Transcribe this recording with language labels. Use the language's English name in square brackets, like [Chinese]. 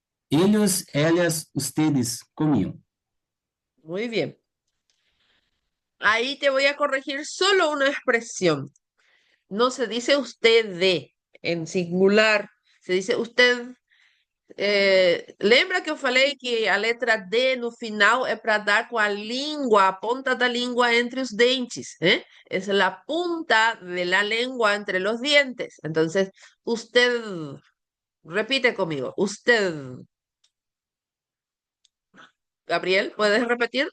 [Spanish] ellos, ellas, ustedes comían. muy bien. Ahí te voy a corregir solo una expresión. No se dice usted de en singular, se dice usted. [Portuguese] Lembra que eu falei que a letra D no final é para dar com a língua, a ponta da língua entre os dentes, ¿eh? [Spanish] Es la punta de la lengua entre los dientes. Entonces, usted, repite conmigo, usted, Gabriel, ¿puedes repetir?